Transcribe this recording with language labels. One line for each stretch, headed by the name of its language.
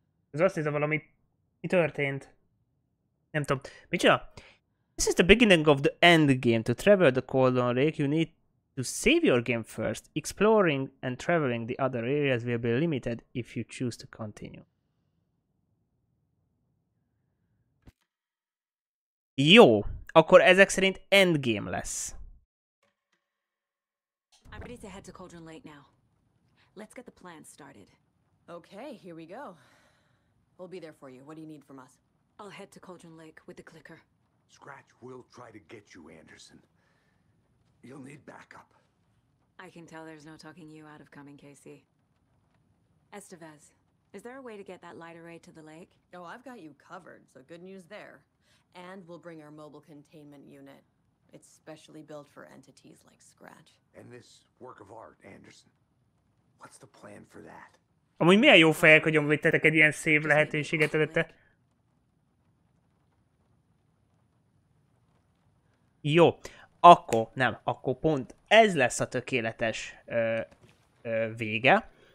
Hungarian: Ez azt hiszem valami... Mi történt? Nem tudom. Micsoda?
English: This is the beginning of the end game. To travel the Cauldron Lake, you need to save your game first. Exploring and traveling the other areas will be limited if you choose to continue.
Hungarian: Jó, akkor ezek szerint endgame lesz.
English: I'm ready to head to Cauldron Lake now. Let's get the plan started. Okay, here we go. We'll be there for you. What do you need from us? I'll head to Cauldron Lake with the clicker. Scratch will try to get you, Anderson. You'll need backup. I can tell there's no talking you out of coming, Casey. Estevez, is there a way to get that light array to the lake? Oh, I've got you covered, so good news there. And we'll bring our mobile containment unit. It's specially built for entities like Scratch. And this work of art, Anderson. What's the plan for that?
Hungarian: Amúgy milyen jó fejek, hogy említettek egy ilyen szép lehetőséget előtte. Jó, akkor pont ez lesz a tökéletes vége.